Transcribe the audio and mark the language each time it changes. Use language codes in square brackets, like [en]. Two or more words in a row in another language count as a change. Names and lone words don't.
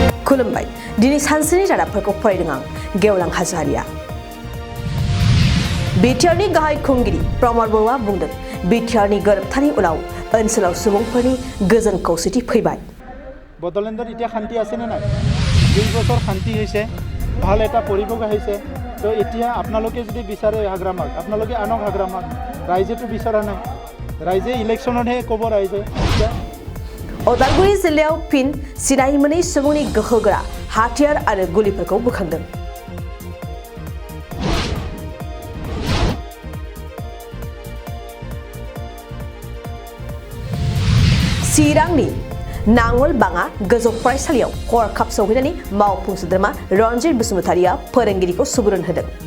[brx] खुलुमबाय दिनै सानसेनि रादाबफोरखौ फरायदों आं गेवलां हाजोहारिया बिटिआरनि गाहाय खुंगिरि प्रमद बर'आ बुंदों बिटिआरनि गोरोबथानि उनाव ओनसोलाव सुबुंफोरनि गोजोन खौसेथि फैबाय [as] বড়োলেণ্ডত এতিয়া শান্তি আছে নে নাই 20 বছৰ শান্তি হৈছে ভাল এটা পৰিৱেশ আহিছে তো এতিয়া আপোনালোকে যদি বিচাৰে হাগ্ৰামাক আপোনালোকে আনক হাগ্ৰামাক ৰাইজেটো বিচৰা নাই ৰাইজে ইলেকশ্যনহে ক'ব ৰাইজে [brx] उदालगुरि जिल्लायाव फिन सिनाय मोनै सुबुंनि गोहोगोरा हाथियार आरो गुलिफोरखौ बोखांदों चिरांनि नांगलबाङा गोजौ फरायसालियाव हरखाब सौहैनानै मावफुं सोद्रोमा रनजित बसुमतारिया फोरोंगिरिखौ सुबुरुन होदों